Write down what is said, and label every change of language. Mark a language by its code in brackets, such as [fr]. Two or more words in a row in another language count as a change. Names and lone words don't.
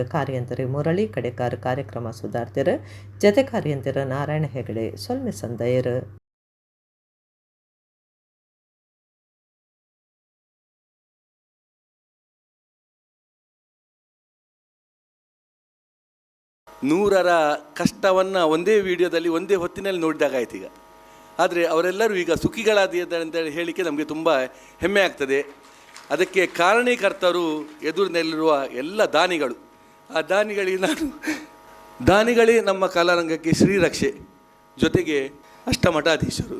[tcy] ಕಾರ್ಯಂತರಿ ಮುರಳಿ ಕಡೆಕಾರ್ ಕಾರ್ಯಕ್ರಮ ಸುಧಾರ್ತಿರು. ಜತೆ ಕಾರ್ಯಂತರ ನಾರಾಯಣ ಹೆಗಡೆ, ಸೊಲ್ಮೆ ಸಂದಯರು. [kn] ನೂರರ ಕಷ್ಟವನ್ನು ಒಂದೇ ವಿಡಿಯೋದಲ್ಲಿ ಒಂದೇ ಹೊತ್ತಿನಲ್ಲಿ ನೋಡಿದಾಗಾಯ್ತು ಈಗ. ಆದರೆ ಅವರೆಲ್ಲರೂ ಈಗ ಸುಖಿಗಳಾದಿದ್ದಾರೆ ಅಂತೇಳಿ ಹೇಳಲಿಕ್ಕೆ ನಮಗೆ ತುಂಬ ಹೆಮ್ಮೆ ಆಗ್ತದೆ. ಅದಕ್ಕೆ ಕಾರಣೀಕರ್ತರು ಎದುರಿನಲ್ಲಿರುವ ಎಲ್ಲ ದಾನಿಗಳು. ಆ ದಾನಿಗಳಿಗೆ ದಾನಿಗಳೇ ನಮ್ಮ ಕಲಾರಂಗಕ್ಕೆ ಶ್ರೀರಕ್ಷೆ, ಜೊತೆಗೆ ಅಷ್ಟಮಠಾಧೀಶರು.